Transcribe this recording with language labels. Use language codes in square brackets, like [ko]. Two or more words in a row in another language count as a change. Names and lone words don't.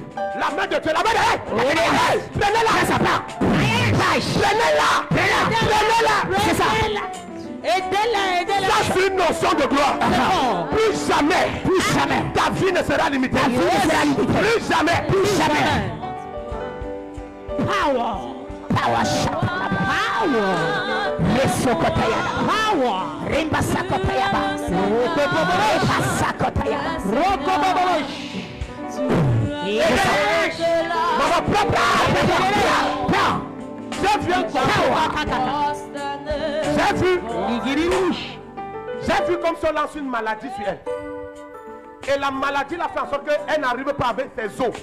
[fr] La main de Dieu. La main de Dieu. Prenez-la. Ça prend. Prenez-la. C'est ça. Aidez-la. Ça, c'est une notion de gloire. Plus jamais. Ta vie ne sera limitée. Ta vie ne sera limitée. Plus jamais. [en] Power shot. Power. Rimba sakotayaba. Rimba sakotayaba. [fr] Maman, prends. J'ai vu comme si on lance une maladie sur elle. Et la maladie l'a fait en sorte qu'elle n'arrive pas avec ses os.